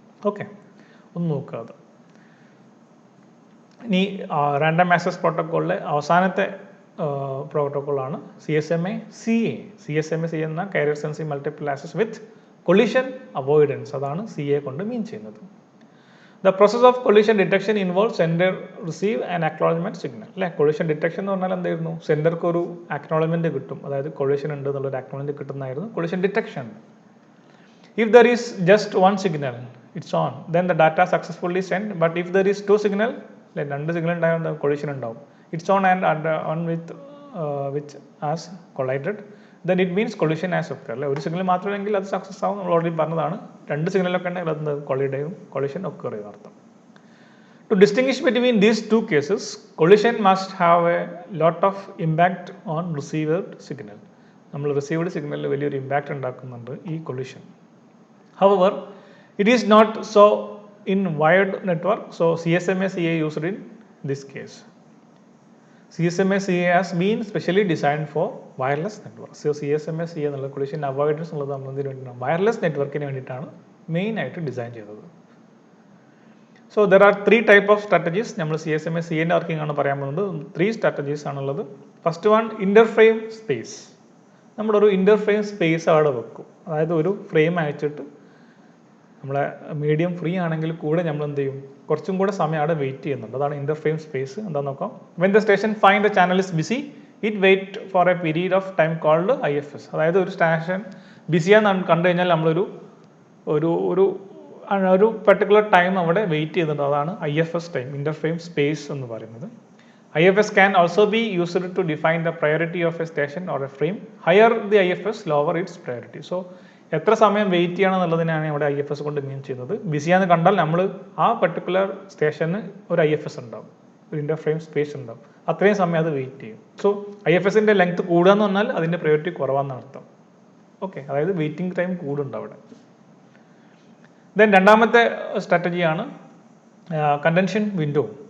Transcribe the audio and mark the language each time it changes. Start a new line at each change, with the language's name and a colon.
Malayalam: Okay, ഒന്ന് നോക്കുക അത്. ഇനി റാൻഡം ആക്സസ് പ്രോട്ടോക്കോളിലെ അവസാനത്തെ പ്രോട്ടോക്കോളാണ് CSMA CA. CSMA CA എന്ന കാരിയർ സെൻസിങ് മൾട്ടിപ്പിൾ ആക്സസ് വിത്ത് കൊളിഷൻ അവോയ്ഡൻസ്. അതാണ് CA കൊണ്ട് മീൻ ചെയ്യുന്നത്.
English: The process of collision detection involves sender, receive and acknowledgement signal.
Malayalam: അല്ലേ, കൊളിഷൻ ഡിറ്റക്ഷൻ എന്ന് പറഞ്ഞാൽ എന്തായിരുന്നു, സെൻഡർക്ക് ഒരു അക്നോളജ്മെന്റ് കിട്ടും, അതായത് കൊളിഷൻ ഉണ്ട് എന്നുള്ളൊരു acknowledgement കിട്ടുന്നതായിരുന്നു collision detection.
English: If there is just one signal, it's on, then the data successfully sent. But if there is two signal,
Malayalam: രണ്ട് സിഗ്നൽ ഉണ്ടായാൽ കൊളിഷൻ ഉണ്ടാവും.
English: It's on and on with which has collided. Then it means collision has occurred.
Malayalam: അല്ലെ, ഒരു signal മാത്രമെങ്കിൽ അത് success ആവും, നമ്മൾ already പറഞ്ഞതാണ്. രണ്ട് സിഗ്നലൊക്കെ ഉണ്ടെങ്കിൽ അത് കൊളൈഡ് ചെയ്യും, കൊളിഷൻ ഒക്കർ ചെയ്യും അർത്ഥം.
English: To distinguish between these two cases, collision must have a lot of impact on received signal.
Malayalam: നമ്മൾ റിസീവ്ഡ് സിഗ്നലിൽ വലിയൊരു ഇമ്പാക്റ്റ് ഉണ്ടാക്കുന്നുണ്ട് ഈ collision.
English: However, it is not so in wired network. So CSMA CA used in this case. CSMA CA has been specially designed for wireless network.
Malayalam: So CSMA CA എന്നുള്ള collision avoidance എന്നുള്ളത് നമ്മൾ എന്തിനു വേണ്ടിയിട്ടാണ്, wireless നെറ്റ്വർക്കിന് വേണ്ടിയിട്ടാണ് main ആയിട്ട് design ചെയ്തത്.
English: So there are 3 type of strategies.
Malayalam: നമ്മൾ CSMA CA വർക്കിംഗ് ആണ് പറയാൻ പോകുന്നത്. 3 സ്ട്രാറ്റജീസ് ആണുള്ളത്. First one, ഇന്റർഫ്രെയിം space. നമ്മളൊരു ഇന്റർഫ്രെയിം സ്പേസ് അവിടെ വെക്കും. അതായത് ഒരു ഫ്രെയിം അയച്ചിട്ട് നമ്മളെ മീഡിയം ഫ്രീ ആണെങ്കിൽ കൂടെ നമ്മൾ എന്ത് ചെയ്യും, കുറച്ചും കൂടെ സമയം അവിടെ വെയിറ്റ് ചെയ്യുന്നുണ്ട്. അതാണ് ഇന്റർഫ്രെയിം സ്പേസ്. എന്താ നോക്കാം.
English: When the station find the channel is busy, it wait for a period of time called IFS.
Malayalam: അതായത് ഒരു സ്റ്റേഷൻ ബിസിയാന്ന് കണ്ടു കഴിഞ്ഞാൽ നമ്മളൊരു ഒരു ഒരു ഒരു പെർട്ടിക്കുലർ ടൈം അവിടെ വെയിറ്റ് ചെയ്യുന്നുണ്ട്. അതാണ് IFS ടൈം, ഇന്റർഫ്രെയിം സ്പേസ് എന്ന് പറയുന്നത്.
English: IFS can also be used to define the priority of a station or a frame. Higher the IFS, lower its priority.
Malayalam: So എത്ര സമയം വെയിറ്റ് ചെയ്യണം എന്നുള്ളതിനാണ് ഇവിടെ IFS കൊണ്ട് മീൻ ചെയ്യുന്നത്. ബിസിയാന്ന് കണ്ടാൽ നമ്മൾ ആ പെർട്ടിക്കുലർ സ്റ്റേഷന് ഒരു IFS ഉണ്ടാവും, ഒരു ഇന്റർഫ്രെയിം സ്പേസ് ഉണ്ടാവും. അത്രയും സമയം അത് വെയിറ്റ് ചെയ്യും. സോ IFSന്റെ ലെങ്ത് കൂടുക എന്ന് പറഞ്ഞാൽ അതിൻ്റെ പ്രയോറിറ്റി കുറവാണെന്ന് അർത്ഥം. ഓക്കെ, അതായത് വെയിറ്റിംഗ് ടൈം കൂടുണ്ട് അവിടെ. ദെൻ രണ്ടാമത്തെ സ്ട്രാറ്റജിയാണ് കണ്ടൻഷൻ വിൻഡോ.